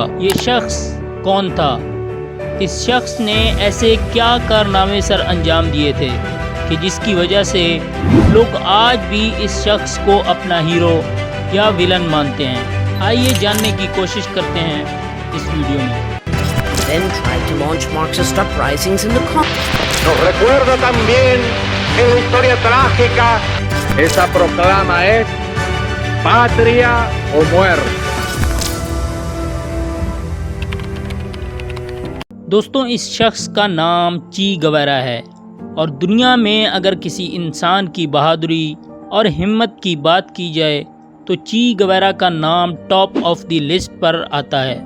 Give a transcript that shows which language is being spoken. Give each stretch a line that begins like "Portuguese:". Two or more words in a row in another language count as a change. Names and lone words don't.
Urdu: یہ شخص کون تھا؟ اس شخص نے ایسے کیا کارنامے سر انجام دیے تھے کہ جس کی وجہ سے لوگ آج بھی اس شخص کو اپنا ہیرو یا ویلن مانتے ہیں؟ آئیے جاننے کی کوشش کرتے ہیں اس ویڈیو میں۔
English: Then tried to launch Marxist uprisings in the
Spanish: Nos recuerda también en la historia trágica. Esa proclama es patria o muerte.
Urdu: دوستوں، اس شخص کا نام چی گویرا ہے، اور دنیا میں اگر کسی انسان کی بہادری اور ہمت کی بات کی جائے تو چی گویرا کا نام
English: top of the list
Urdu: پر آتا ہے۔